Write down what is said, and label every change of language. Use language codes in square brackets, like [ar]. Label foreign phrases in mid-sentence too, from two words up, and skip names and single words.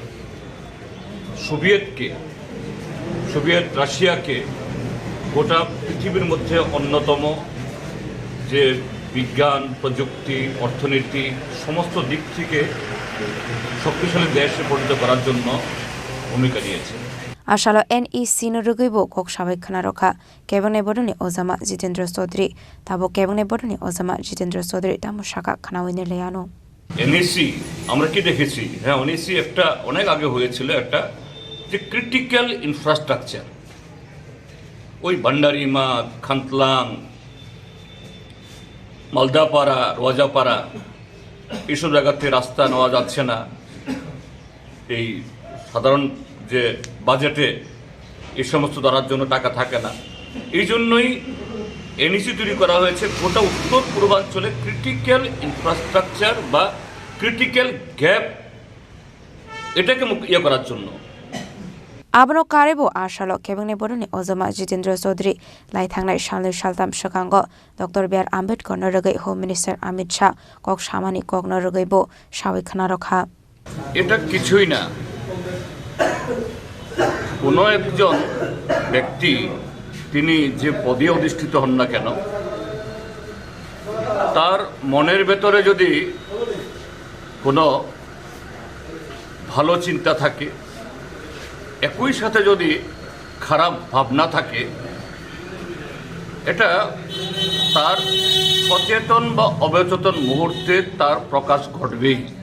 [bn] সোভিয়েত রাশিয়াকে গোটা পৃথিবীর মধ্যে অন্যতম যে বিজ্ঞান, প্রযুক্তি, অর্থনীতি সমস্ত দিক থেকে শক্তিশালী দেশে পরিণত করার জন্য ভূমিকা নিয়েছে। [trp] Ashala NEC no Rugibo Kok Shavik Kanaroka Kebone Boroni Ozama Jitendra Sodri Tabo Kebone Boroni Ozama Jitendra Sodri Tamushaka Kanawine Leano [bn] এনএসি আমরা কি দেখেছি? হ্যাঁ, এনএসি একটা অনেক আগে হয়েছিল, একটা যে [en] critical infrastructure, [bn] ওই ভান্ডারিমা, খান্তলাং, মালদাপাড়া, রোয়াজাপাড়া এইসব জায়গাতে রাস্তা নেওয়া যাচ্ছে না। এই সাধারণ যে বাজেটে এই সমস্ত ধরার জন্য টাকা থাকে না, এই জন্যই এনইসি তৈরি করা হয়েছে গোটা উত্তর পূর্বাঞ্চলে [en] critical infrastructure [bn] বা [en] critical gap [bn] এটাকে করার জন্য। [trp] Abano Karebo Ashalo Kebone Boroni Ozama Jitendra Sodri Lai Thangnai Shalnu Shaltam Shakango Dr. B.R. Ambedkar Norogei [en] Home Minister [trp] Amit Shah Kok Shamani Kok Norogeibo Shavik Kanaroka [bn] এটা কিছুই না। কোনো একজন ব্যক্তি তিনি যে পদে অধিষ্ঠিত হন না কেন, তার মনের ভেতরে যদি কোনো ভালো চিন্তা থাকে, একই সাথে যদি খারাপ ভাবনা থাকে, এটা তার সচেতন বা অবচেতন মুহূর্তে তার প্রকাশ ঘটবেই।